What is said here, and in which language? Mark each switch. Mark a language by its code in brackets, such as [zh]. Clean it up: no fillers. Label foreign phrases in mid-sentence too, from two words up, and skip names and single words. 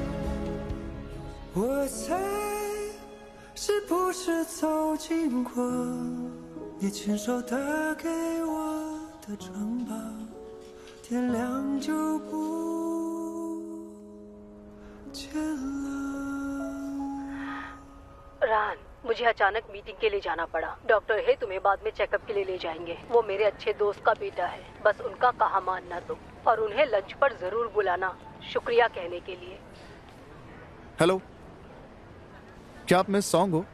[zh] 我猜是不是走进过你亲手打给我的城堡，天亮就不见了。 [hi] रान, मुझे अचानक मीटिंग के लिए जाना पड़ा। डॉक्टर है तुम्हें बाद में चेकअप के लिए ले जाएंगे। वो मेरे अच्छे दोस्त का बेटा है, बस उनका कहा मानना तुम, और उन्हें लंच पर जरूर बुलाना शुक्रिया कहने के लिए। हेलो, क्या आप मिस सॉन्ग हो?